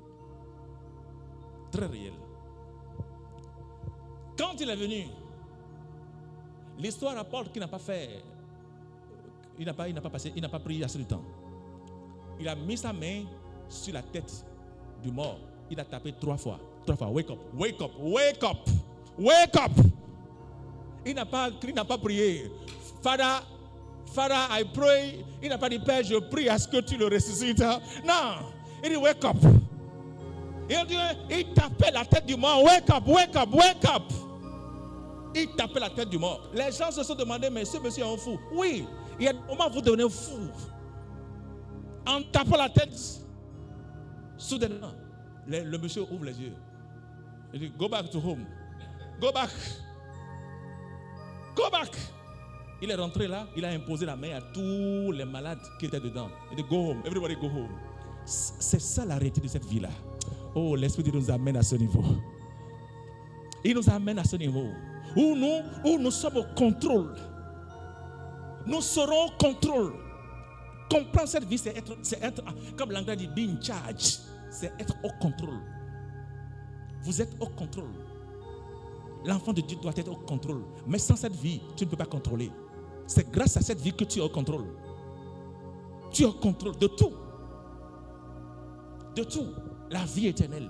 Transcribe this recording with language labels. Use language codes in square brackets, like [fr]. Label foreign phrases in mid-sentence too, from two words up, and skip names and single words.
[fr] Très réel. Quand il est venu, l'histoire rapporte qu'il n'a pas fait, il n'a pas pris assez de temps. Il a mis sa main sur la tête du mort. Il a tapé 3 fois. 3 fois. [en] Wake up, wake up, wake up, wake up. [fr] Il n'a pas prié. [en] Father, I pray. [fr] Il n'a pas dit, Père, je prie à ce que tu le ressuscites. Non. Il dit, [en] wake up. [fr] Il tapait la tête du mort. [en] Wake up, wake up, wake up. [fr] Il tapait la tête du mort. Les gens se sont demandé, mais ce monsieur est un fou. Oui, il y a des moments où vous devenez fou. En tapant la tête, soudainement, le monsieur ouvre les yeux. Il dit, [en] go back to home. Go back. Go back. [fr] Il est rentré là, il a imposé la main à tous les malades qui étaient dedans. Il dit, [en] go home, everybody go home. [fr] C'est ça la réalité de cette vie-là. Oh, l'Esprit nous amène à ce niveau. Il nous amène à ce niveau où nous sommes au contrôle. Nous serons au contrôle. Comprendre cette vie, c'est être, comme l'anglais dit, [en] be in charge. [fr] C'est être au contrôle. Vous êtes au contrôle. L'enfant de Dieu doit être au contrôle. Mais sans cette vie, tu ne peux pas contrôler. C'est grâce à cette vie que tu es au contrôle. Tu es au contrôle de tout. De tout. La vie éternelle.